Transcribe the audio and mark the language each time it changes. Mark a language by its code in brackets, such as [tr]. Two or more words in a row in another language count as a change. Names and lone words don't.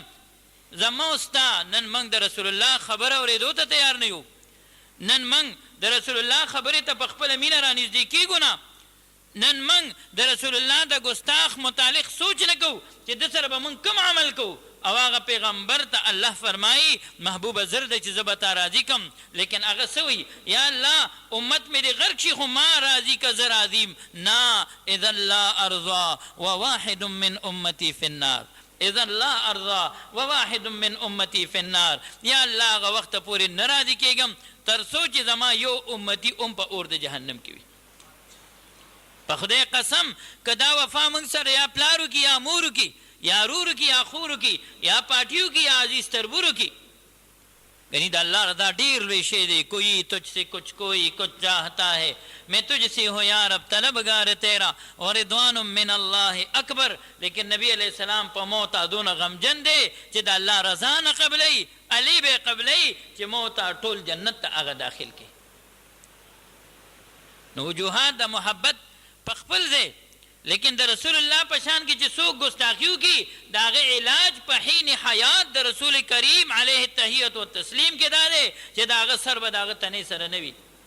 [ps] زما او ستا نن موږ د رسول الله خبره اورېدو ته تیار نه یو، نن موږ د رسول الله خبرې ته په خپله مینه رانږدې کېږو نه، نن موږ د رسول الله د ګستاخ متعلق سوچ نه کوو چې د سره به موږ کوم عمل کوو. او هغه پیغمبر ته الله فرمایي محبوبه زر دی چې زه به تا راضي کم، لیکن هغه څه وایي یا الله امت مې دې غرق شي خو ما راضي که زه راضي نه، [ar] اذا لا ارضا وواحد من امتي في النار، اذا لا ارضا وواحد من امتي في النار. [ps] یا الله هغه وخت پورې نه راضي کېږم تر څو چې زما یو امتي په اور د جهنم کې وي. په خدای قسم که دا وفا موږ سره یا پلارو کې یا مورو کې یا رورو کی یا خورو کی یا پاٹیو کی یا عزیز تربورو کی، یعنی دا اللہ رضا ډیر لوی شی دی. [ur] کوئی تجھ سے کچھ کوئی کچھ چاہتا ہے، میں تجھ سے ہوں یا رب طلبگار تیرا اور [ar] رضوان من اللہ اکبر. [ps] لیکن نبی [ar] علیہ السلام [ps] په موت دونه غمجن دی چې د الله رضا نه قبلی، علی به قبلی چې موت ټول جنت ته هغه داخل کی. نو وجوهات د محبت په خپل ځای، لیکن د رسول الله په شان کې چې څوک ګستاخیو کی د هغه علاج په حین حیات د رسول کریم [ar] علیه التحیت و تسلیم [ps] کې دا دی چې د هغه سر به د هغه تنې سره نه وي.